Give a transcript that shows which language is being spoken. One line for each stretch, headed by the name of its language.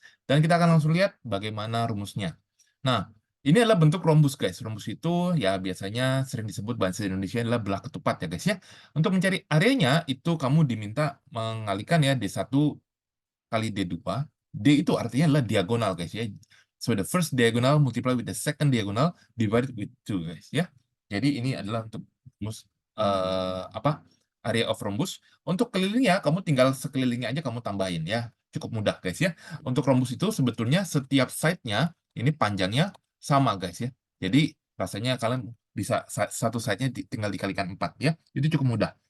Indonesian: Dan kita akan langsung lihat bagaimana rumusnya. Nah, ini adalah bentuk rhombus, guys. Rhombus itu ya biasanya sering disebut bahasa Indonesia adalah belah ketupat ya, guys ya. Untuk mencari areanya itu kamu diminta mengalihkan ya D1 kali D2. D itu artinya adalah diagonal, guys ya.
English: So the first diagonal multiply with the second diagonal divided with 2,
Indonesian: guys ya. Jadi ini adalah untuk rumus apa?
English: Area of rhombus.
Indonesian: Untuk kelilingnya kamu tinggal sekelilingnya aja kamu tambahin ya. Cukup mudah, guys ya. Untuk rhombus itu sebetulnya setiap side-nya ini panjangnya sama guys ya. Jadi rasanya kalian bisa satu side-nya tinggal dikalikan 4 ya. Itu cukup mudah.